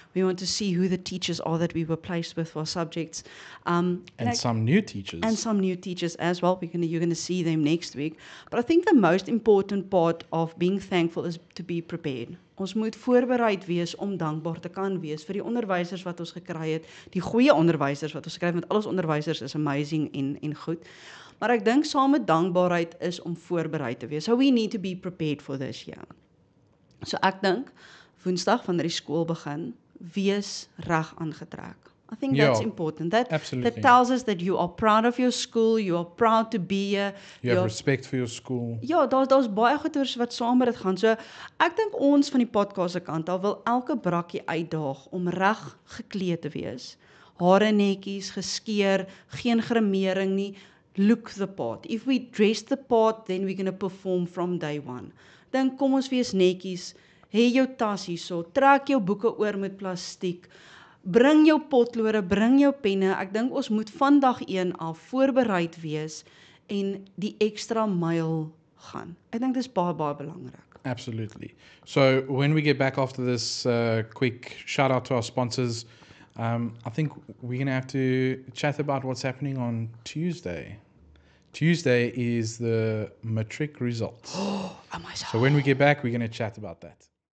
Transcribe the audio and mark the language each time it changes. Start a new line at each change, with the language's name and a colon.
English: We want to see who the teachers are that we were placed with for subjects. And some new teachers. And some new teachers as well. You're going to see them next week. But I think the most important part of being thankful is to be prepared.
Afrikaans: Ons moet voorbereid wees om dankbaar te kan wees vir die onderwysers wat ons gekry het, die goeie onderwysers wat ons gekry het, want al ons onderwysers is amazing en goed. Maar ek dink saam met dankbaarheid is om voorbereid te wees.
English: So we need to be prepared for this year.
Afrikaans: So ek dink Woensdag wanneer die skool begin, wees reg aangetrek.
English: I think that's important. Absolutely. That tells us that you are proud of your school, you are proud to be here. You have respect for your school.
Afrikaans: Ja, daar's baie goeders wat saam met dit gaan. So ek dink ons van die podcast se kant al wil elke brakkie uitdaag om reg gekleed te wees. Hare netjies, geskeer, geen grimering nie.
English: Look the part. If we dress the part, then we're going to perform from day one.
Afrikaans: Dan kom ons wees netjies, hê jou tas hierso, trek jou boeke oor met plastiek, bring jou potlode, bring jou penne. Ek dink ons moet van dag 1 af voorbereid wees en die ekstra myl gaan. Ek dink dis baie belangrik.
English: Absolutely. So when we get back after this quick shout out to our sponsors, I think we're going to have to chat about what's happening on Tuesday. Tuesday is the matric results. So when we get back, we're going to chat about that.